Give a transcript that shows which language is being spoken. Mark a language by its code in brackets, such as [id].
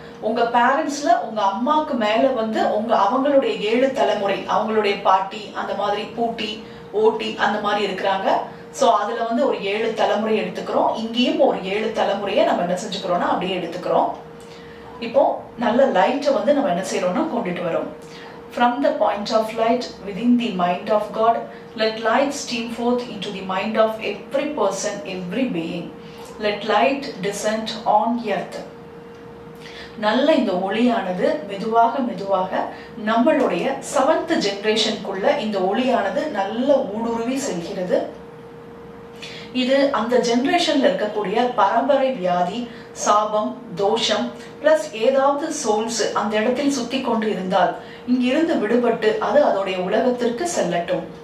[ta] உங்க பேரண்ட்ஸ்ல உங்க அம்மாக்கு மேல வந்து அவங்களுடைய 7 தலைமுறை, அவங்களுடைய பாட்டி, அந்த மாதிரி பூட்டி ஓட்டி அந்த மாதிரி இருக்கிறாங்க. சோ அதுல வந்து ஒரு 7 தலைமுறை எடுத்துக்கிறோம். இங்கேயும் ஒரு 7 தலைமுறையை நம்ம என்ன செஞ்சுக்கிறோம்னா அப்படியே எடுத்துக்கிறோம். இப்போ நல்ல லைட்டை வந்து நம்ம என்ன செய்யறோம்னா கொண்டுட்டு வரோம். [en] From the point of light within the mind of God, let light stream forth into the mind of every person, every being. Let light descend on earth. [ta] நல்ல இந்த ஒளியானது மெதுவாக நம்மளுடைய 7th ஜெனரேஷனுக்குள்ள இந்த ஒளியானது நல்ல ஊடுருவி செல்கிறது. இது அந்த ஜெனரேஷன்ல இருக்கக்கூடிய பரம்பரை வியாதி, சாபம், தோஷம் பிளஸ் ஏதாவது சோல்ஸ் அந்த இடத்தில் சுத்தி கொண்டு இருந்தால் இங்கிருந்து விடுபட்டு அது அதோடைய உலகத்திற்கு செல்லட்டும்.